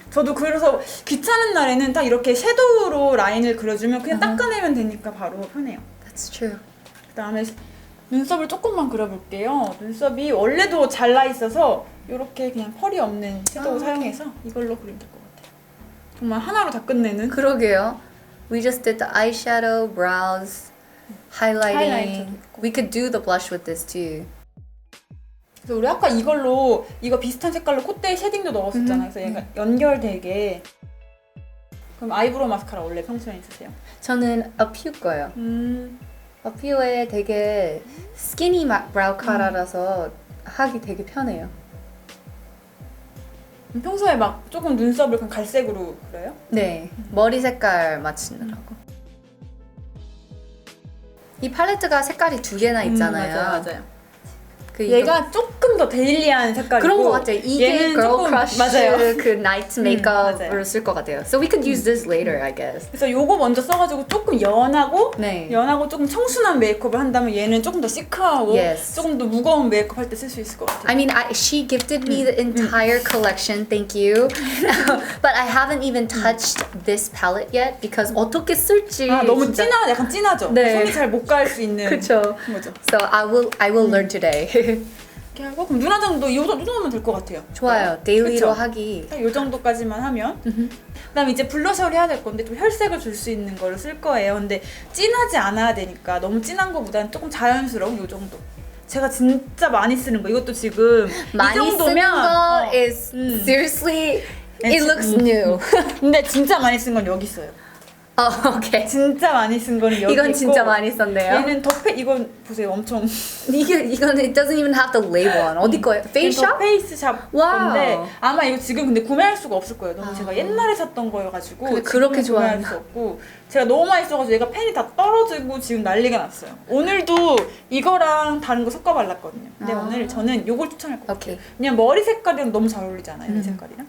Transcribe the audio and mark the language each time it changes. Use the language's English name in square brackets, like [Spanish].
[Korean] 저도 그래서 귀찮은 날에는 딱 이렇게 섀도우로 라인을 그려주면 그냥 닦아내면 되니까 바로 편해요. [English] That's true. [Korean] 그다음에 눈썹을 조금만 그려볼게요. 눈썹이 원래도 잘나 있어서 이렇게 그냥 펄이 없는 섀도우 사용해서 이걸로 그리면 될 것 같아요. 정말 하나로 다 끝내는. 그러게요. [English] We just did the eyeshadow, brows, highlighting. [Korean] 하이라이터도 있고. [English] We could do the blush with this too. [Korean] 그래서 우리 아까 이거 비슷한 색깔로 콧대에 쉐딩도 넣었었잖아요. 그래서 얘가 연결되게. 그럼 아이브로우 마스카라 원래 평소에 쓰세요? 저는 어퓨 거예요. 어퓨에 되게 스키니 브라우 카라라서 하기 되게 편해요. 평소에 막 조금 눈썹을 그냥 갈색으로 그려요? 네, 머리 색깔 맞추느라고. 이 팔레트가 색깔이 두 개나 있잖아요. 맞아요. 그 얘가 조금 더 데일리한 색깔이고 그런 것 같아요. 이게 얘는 [English] girl [Korean] 조금- [English] crush [Korean] 맞아요. 그 나이트 맞아요. 메이크업으로 쓸 것 같아요. [English] So we could use this later, I guess. [Korean] 그래서 요거 먼저 써가지고 조금 연하고 네. 조금 청순한 메이크업을 한다면 얘는 조금 더 시크하고 [English] Yes. [Korean] 조금 더 무거운 메이크업 할 때 쓸 수 있을 것 같아요. [English] I mean, she gifted me the entire collection. Thank you. But I haven't even touched this palette yet because 어떻게 쓸지 [Korean] 너무 진짜- 약간 진하죠? 네. 손이 잘 못 갈 수 있는 그쵸. 거죠. [English] So I will learn today. [Korean] 이렇게 하고 그럼 눈 화장도 이 정도면 될 것 같아요. 좋아요. 데일리로 그쵸? 하기. 딱 이 정도까지만 하면 그다음에 이제 블러셔를 해야 될 건데 좀 혈색을 줄 수 있는 거를 쓸 거예요. 근데 진하지 않아야 되니까 너무 진한 거보다는 조금 자연스러운 이 정도. 제가 진짜 많이 쓰는 거 이것도 지금 이 많이 쓰는 정도면 [English] 거 is seriously it looks new. [Korean] 근데 진짜 많이 쓴 건 여기 있어요. 오케이. 진짜 많이 쓴 거는 여기 이건 있고 진짜 많이 썼네요. 얘는 이건 보세요. 엄청 [English] 이건 it doesn't even have the label on. [Korean] 어디 거예요? 페이스 샵? 페이스 샵 와우. 건데 아마 이거 지금 근데 구매할 수가 없을 거예요. 너무 제가 옛날에 샀던 거여가지고 근데 그렇게 지금은 구매할 좋아하나? 수 없고 제가 너무 많이 써가지고 얘가 펜이 다 떨어지고 지금 난리가 났어요. 오늘도 이거랑 다른 거 섞어 발랐거든요. 근데 오늘 저는 요걸 추천할 것 같아요. 오케이. 그냥 머리 색깔이랑 너무 잘 어울리잖아요. 이 색깔이랑.